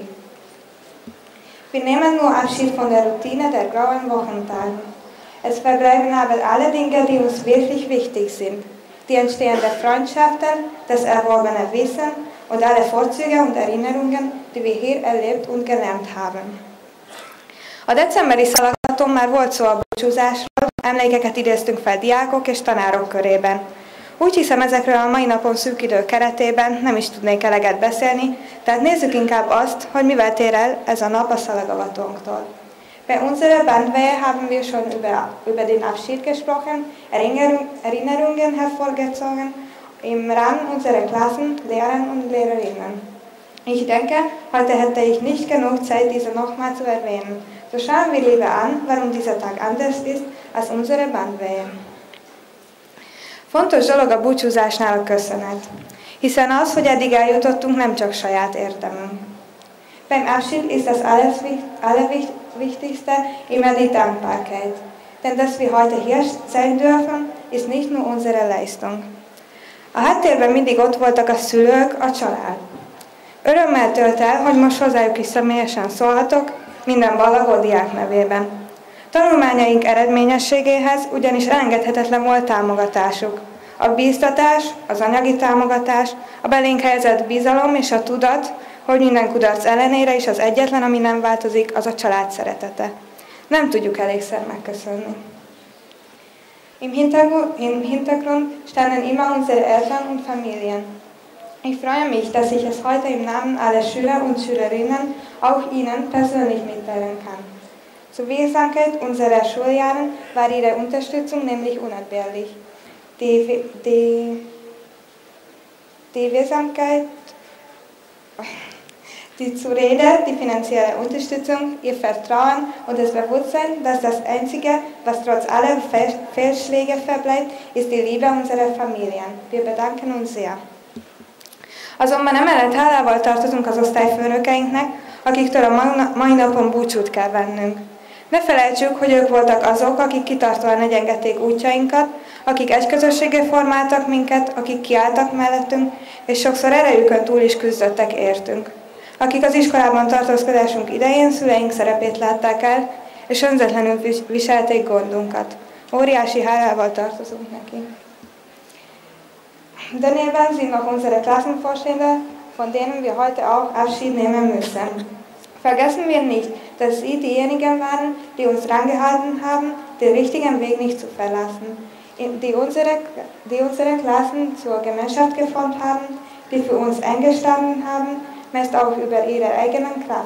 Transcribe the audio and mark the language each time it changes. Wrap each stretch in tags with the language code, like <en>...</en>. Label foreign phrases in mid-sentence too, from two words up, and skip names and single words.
<de>Wir nehmen nur Abschied von der Routine der grauen Wochentage. Es verbleiben aber alle Dinge, die uns wirklich wichtig sind. Die entstehenden Freundschaften, das erworbene Wissen und alle Vorzüge und Erinnerungen, die wir hier erlebt und gelernt haben.</de> <hu>A decemberi szalagaton már volt szó a búcsúzásról, emlékeket idéztünk fel diákok és tanárok körében. Úgy hiszem, ezekről a mai napon szűk idő keretében nem is tudnék eleget beszélni, tehát nézzük inkább azt, hogy mivel tér el ez a nap a szalagavatónktól.</hu> <de>Bei unserer Bandweihe haben wir schon über den Abschied gesprochen, Erinnerungen hervorgezogen im Rahmen unserer Klassen, Lehrer und Lehrerinnen. Ich denke, heute hätte ich nicht genug Zeit, diese nochmal zu erwähnen. So schauen wir lieber an, warum dieser Tag anders ist als unsere Bandweihe.</de> <hu>Fontos dolog a búcsúzásnál a köszönet, hiszen az, hogy eddig eljutottunk, nem csak saját érdemünk.</hu> <de>Beim Abschied ist das Allerwichtigste immer die Dankbarkeit. Denn dass wir heute hier sein dürfen, ist nicht nur unsere Leistung.</de> <hu>A háttérben mindig ott voltak a szülők, a család. Örömmel tölt el, hogy most hozzájuk is személyesen szólhatok, minden ballagó diák nevében. Tanulmányaink eredményességéhez ugyanis elengedhetetlen volt támogatásuk. A bíztatás, az anyagi támogatás, a belénk helyezett bizalom és a tudat, hogy minden kudarc ellenére is az egyetlen, ami nem változik, az a család szeretete. Nem tudjuk elégszer megköszönni.</hu> <de>Im Hintergrund standen immer unsere Eltern und Familien. Ich freue mich, dass ich es heute im Namen aller Schüler und Schülerinnen auch Ihnen persönlich mitteilen kann. Zur Wirksamkeit unserer Schuljahren war Ihre Unterstützung nämlich unentbehrlich. Die Wirksamkeit, die Zurede, die finanzielle Unterstützung, Ihr Vertrauen und das Bewusstsein, dass das Einzige, was trotz aller Fehlschläge verbleibt, ist die Liebe unserer Familien. Wir bedanken uns sehr.</de> <hu>Azonban emellett hálával tartozunk az osztályfőnökeinknek, akiktől a mai napon búcsút kell vennünk. Ne felejtsük, hogy ők voltak azok, akik kitartóan egyengették útjainkat, akik egy közösségé formáltak minket, akik kiálltak mellettünk, és sokszor erejükön túl is küzdöttek értünk. Akik az iskolában tartózkodásunk idején szüleink szerepét látták el, és önzetlenül viselték gondunkat. Óriási hálával tartozunk neki.</hu> <de>Daneben sind noch unsere Klassenvorstände, von denen wir heute auch Abschied nehmen müssen. Vergessen wir nicht, dass Sie diejenigen waren, die uns drangehalten haben, den richtigen Weg nicht zu verlassen, die unsere Klassen zur Gemeinschaft geformt haben, die für uns eingestanden haben, meist auch über ihre eigenen Kraft.</de>